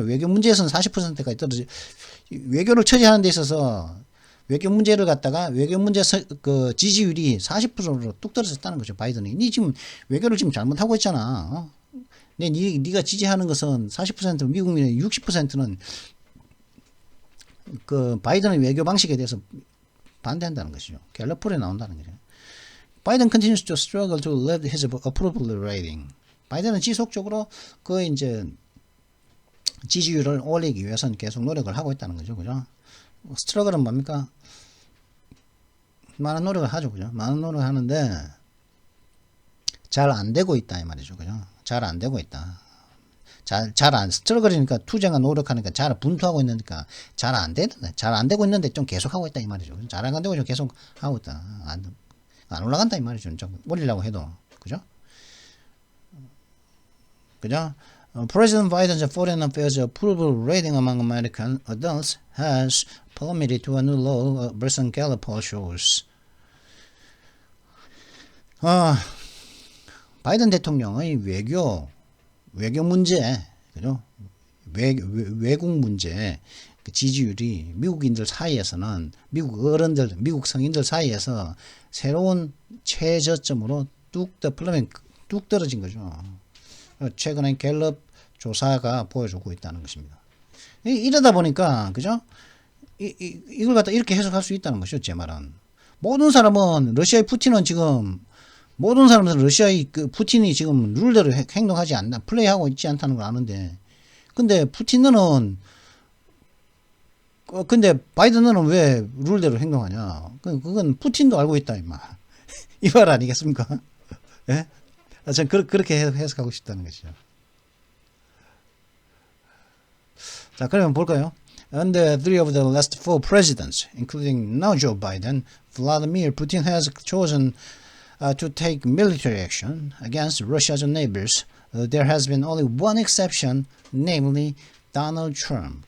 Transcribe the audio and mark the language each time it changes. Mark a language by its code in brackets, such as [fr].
[ko] 외교 문제에서는 40%까지 떨어져. 외교를 처리하는 데 있어서 외교 문제를 갖다가 외교 문제 그 지지율이 40%로 뚝 떨어졌다는 거죠. 바이든이. 니 지금 외교를 지금 잘못하고 있잖아. 네가 지지하는 것은 40%, 미국민의 60%는 그 바이든의 외교 방식에 대해서 반대한다는 것이죠. 갤럽폴에 나온다는 거죠. [en] Biden continues to struggle to lift his approval rating. [ko] 바이든은 지속적으로 그 이제 지지율을 올리기 위해서는 계속 노력을 하고 있다는 거죠. 그죠? 스트러글은 뭡니까? 많은 노력을 하죠. 그죠? 많은 노력을 하는데 잘 안 되고 있다 이 말이죠. 그죠? 잘 안 되고 있다. 스트러글이니까 투쟁과 노력하니까 잘 분투하고 있으니까 잘 안 되는데, 잘 안 되고 있는데 좀 계속 하고 있다 이 말이죠. 잘 안 되고 좀 계속 하고 있다. 안 올라간다 이 말이죠. 좀 올리려고 해도. 그죠? 그죠? [en] President Biden's foreign affairs approval rating among American adults has plummeted to a new low, recent Gallup poll shows. [ko] 바이든 대통령의 외교 문제, 그죠? 외국 문제, 그 지지율이 미국인들 사이에서는 미국 어른들, 미국 성인들 사이에서 새로운 최저점으로 뚝 떨어진 거죠. 최근에 갤럽 조사가 보여주고 있다는 것입니다. 이러다 보니까 그죠? 이걸 갖다 이렇게 해석할 수 있다는 것이죠. 제 말은 모든 사람은 러시아의 푸틴은 지금 모든 사람들은 러시아의 그 푸틴이 지금 룰대로 행동하지 않나 플레이하고 있지 않다는 걸 아는데 근데 푸틴은 근데 바이든은 왜 룰대로 행동하냐? 그건 푸틴도 알고 있다 임마. 이 말 아니겠습니까? 예? 전 그렇게 해석하고 싶다는 것이죠. 자, 그러면 볼까요? [en] Under three of the last four presidents, including now Joe Biden, Vladimir Putin has chosen to take military action against Russia's neighbors. There has been only one exception, namely Donald Trump.